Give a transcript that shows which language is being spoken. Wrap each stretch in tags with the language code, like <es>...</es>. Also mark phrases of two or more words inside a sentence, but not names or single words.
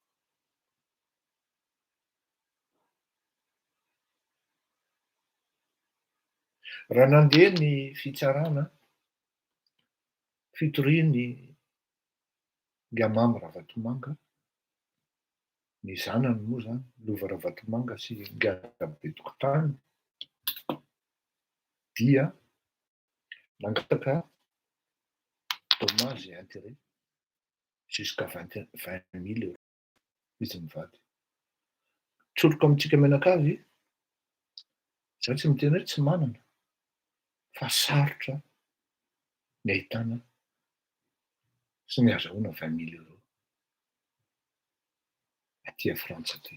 <mg>Raha nandeha ny fitsarana fitoriany Ngamamy Ravatomanga, ny zanany moa zany Lova Ravatomanga sy Ngaka Betokotany, dia nangataka</mg> <fr>dommage et intérêt jusqu'à</fr> <mg>20 000 € izy mivady. Tsoloko amintsika menakavy, zaho tsy miteny hoe tsy manana, fa sarotra ny ahitana sy ny azahoana 20 000 € aty a Frantsa aty.</mg>